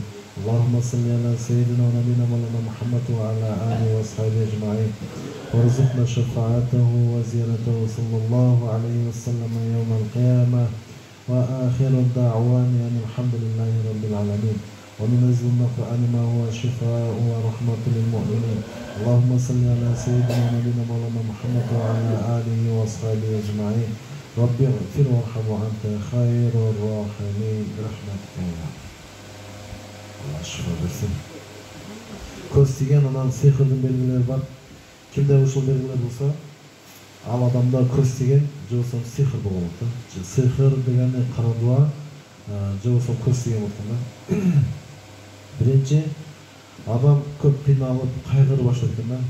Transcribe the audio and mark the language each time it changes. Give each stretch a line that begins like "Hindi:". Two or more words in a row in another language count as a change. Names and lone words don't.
Arabic: اللهم صل على سيدنا ونبينا مولانا محمد وعلى آله وأصحابه أجمعين وارزقنا شفاعته وزيارته صلى الله عليه وسلم يوم القيامة وآخر الدعوان أن الحمد لله رب العالمين. وننزل من القرآن ما هو شفاء ورحمة للمؤمنين. اللهم صل على سيدنا ونبينا مولانا محمد وعلى آله وأصحابه أجمعين. رب اغفر وارحم وأنت خير الراحمين برحمتك يا رب.
Turkish: Allah şifa versin.
Kyrgyz: Көз тиген анан сыйкырдын белгилери бар. Кимде ушул белгилер болсо, ал адамда көз тиген же болсо сыйкыр болот да. Сыйкыр дегени кара дуа, же болсо көз тиген болот да. Биринчи адам көп кыйналып, кайгырып баштайт экен да.